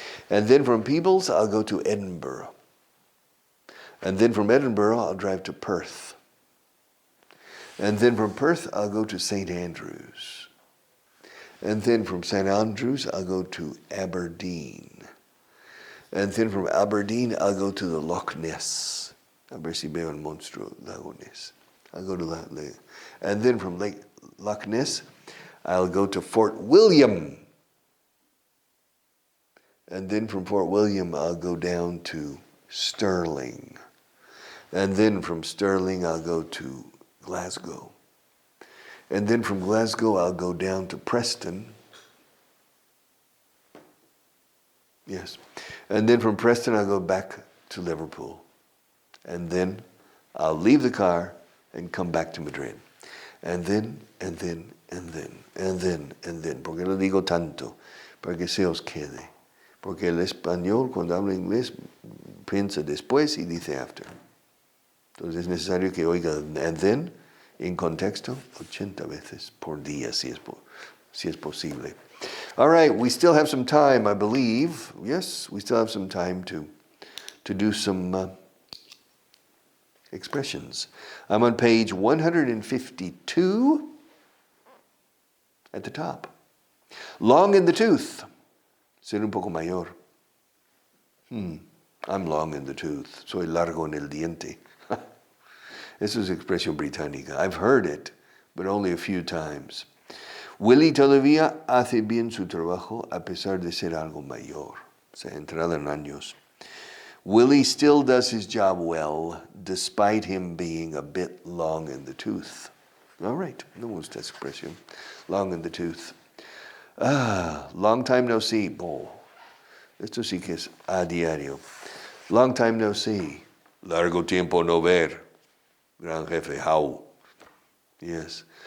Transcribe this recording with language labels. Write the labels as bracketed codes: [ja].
[en] And then from Peebles, I'll go to Edinburgh. And then from Edinburgh, I'll drive to Perth. And then from Perth, I'll go to St. Andrews. And then from St. Andrews, I'll go to Aberdeen. And then from Aberdeen, I'll go to the Loch Ness. [es] A ver si veo el monstruo Lago Ness. [en] I'll go to that. And then from Loch Ness, I'll go to Fort William. And then from Fort William, I'll go down to Stirling. And then from Stirling, I'll go to Glasgow. And then from Glasgow, I'll go down to Preston. Yes. And then from Preston, I'll go back to Liverpool. And then I'll leave the car and come back to Madrid. And then and then. [es] ¿Por qué lo digo tanto? Para que se os quede. Porque el español, cuando habla inglés, piensa después y dice after. Entonces es necesario que oiga [en] and then [es] en contexto 80 veces por día, si es posible. [en] All right, we still have some time, I believe. Yes, we still have some time to do some expressions. I'm on page 152 at the top. Long in the tooth. [es] Ser un poco mayor. [en] I'm long in the tooth. [es] Soy largo en el diente. [en] This is [es] expresión británica. [en] I've heard it, but only a few times. [es] Willie todavía hace bien su trabajo a pesar de ser algo mayor. O sea, entrada en años. [en] Willie still does his job well, despite him being a bit long in the tooth. All right, [es] no gusta esa expresión. [en] Long in the tooth. Long time no see. [es] Oh, esto sí que es a diario. [en] Long time no see. [es] Largo tiempo no ver. Gran jefe, [en] how? Yes.